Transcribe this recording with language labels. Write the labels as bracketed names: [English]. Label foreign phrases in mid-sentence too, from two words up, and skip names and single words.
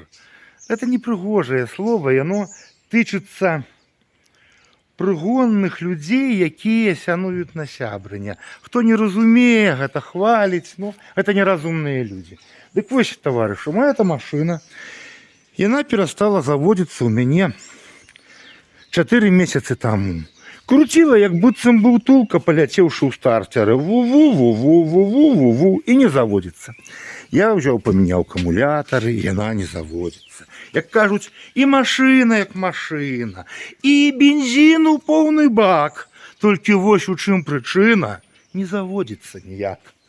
[Belarusian] Гэта непрыгожае слова, яно тычыцца прыгонных людзей, якія сянуюць на сябрыня. Хто не разумее, гэта хваліць, ну, гэта неразумныя людзі. Дык вось, таварышу, моя машына, яна перастала заводзіцца ў мяне 4 месяцы таму. Круціла, як быццам бы утулка, паляцеўшы ў стартары. Ву-ву-ву-ву-ву-ву-ву-ву, і не заводзіцца. Я ўзяў, памяняў акумулятары, яна не заводзіцца. Як кажуць, і машына як машына, і бензіну поўны бак. Толькі вось у чым прычына, не заводзіцца ніяк.